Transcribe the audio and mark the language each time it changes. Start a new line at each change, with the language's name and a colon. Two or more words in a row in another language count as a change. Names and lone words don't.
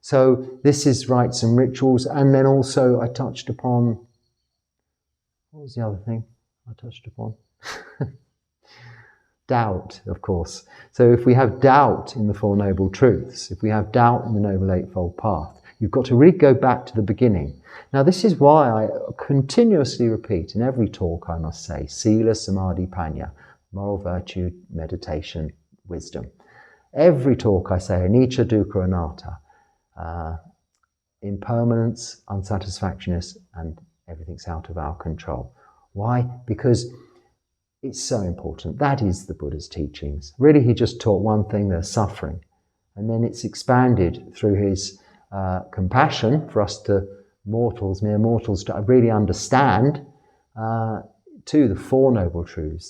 English: So this is rites and rituals, and then also I touched upon, what was the other thing I touched upon? Doubt, of course. So if we have doubt in the Four Noble Truths, if we have doubt in the Noble Eightfold Path, you've got to really go back to the beginning. Now this is why I continuously repeat in every talk, I must say,
Pali: Sila, samadhi, panya,
English: moral virtue, meditation, wisdom. Every talk I say,
Pali: anicca, dukkha, anatta,
English: impermanence, unsatisfactoriness, and everything's out of our control. Why? Because it's so important. That is the Buddha's teachings. Really, he just taught one thing, there's suffering. And then it's expanded through his compassion for us to mortals, mere mortals, to really understand to the Four Noble Truths.